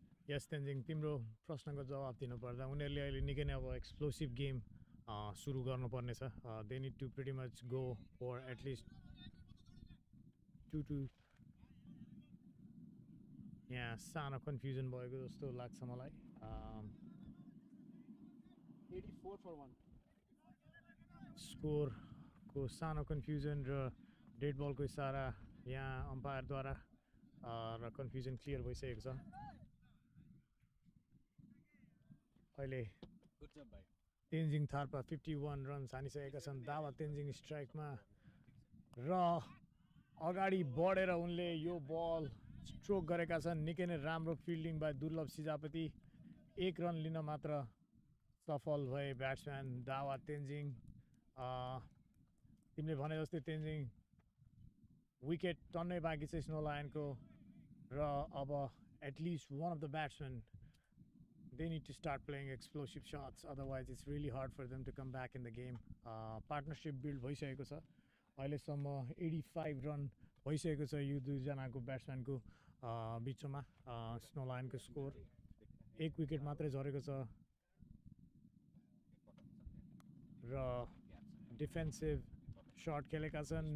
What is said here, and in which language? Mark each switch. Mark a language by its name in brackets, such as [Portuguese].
[English] Yes, [Nepali] Tenzing, तिम्रो प्रश्नको जवाब दिनुपर्दा उनीहरूले अहिले निकै नै अब एक्सप्लोसिभ गेम सुरु गर्नुपर्नेछ. [English] They need to pretty much go for at least 2 [Nepali] यहाँ सानो कन्फ्युजन भएको जस्तो लाग्छ मलाई. [English] 84 for 1. [Nepali] स्कोरको सानो कन्फ्युजन र डेड बलको इसारा यहाँ अम्पायरद्वारा र कन्फ्युजन क्लियर भइसकेको छ. अहिले तेन्जिङ थार्पा 51 रन्स हानिसकेका छन्. दावा तेन्जिङ स्ट्राइकमा र अगाडि बढेर उनले यो बल स्ट्रोक गरेका छन्. निकै नै राम्रो फिल्डिङ बाई दुर्लभ सिजापति. 1 रन लिन मात्र सफल भए ब्याट्सम्यान दावा तेन्जिङ. तिमीले भने जस्तै तेन्जिङ विकेट टन्नै बाँकी छ स्नो लायनको र अब [English] At least one of the batsman they need to start playing explosive shots, otherwise it's really hard for them to come back in the game. Partnership build [Nepali] भइसकेको छ. अहिलेसम्म 85 रन भइसकेको छ यो दुईजनाको ब्याट्सम्यानको बिचमा. स्नो लायनको स्कोर 1 विकेट मात्रै झरेको छ र डिफेन्सिभ सर्ट खेलेका छन्.